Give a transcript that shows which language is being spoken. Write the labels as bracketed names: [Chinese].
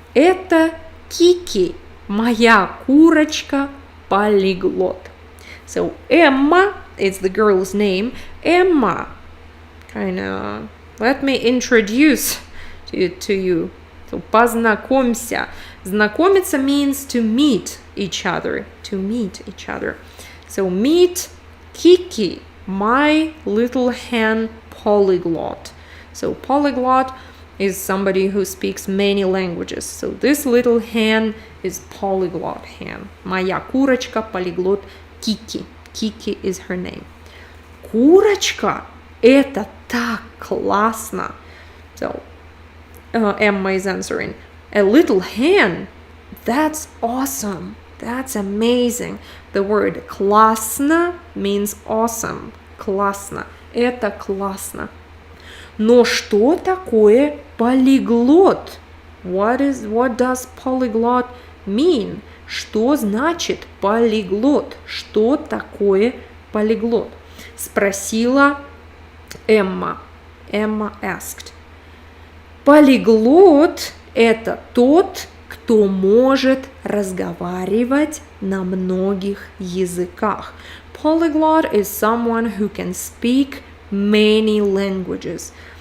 [Russian] Это Кики, моя курочка Polyglot. [English] So Emma, it's the girl's name. Emma, let me introduce to you. So познакомься. Знакомиться means to meet each other. So meet Kiki, my little hen Polyglot. So Polyglot is somebody who speaks many languages. So this little hen is Polyglot hen. [Russian] Моя курочка Polyglot Kiki. [English] Kiki is her name. [Russian] Курочка, это так классно. [English] So Emma is answering. A little hen, that's awesome. That's amazing. The word классно means awesome. [Russian] Классно. Это классно. Но что такое полиглот? [English] What does polyglot mean? [Russian] Что значит полиглот? Что такое полиглот? Спросила Эмма. [English] Emma asked. [Russian] Полиглот – это тот, кто может разговаривать на многих языках. [English] Polyglot is someone who can speak many languages.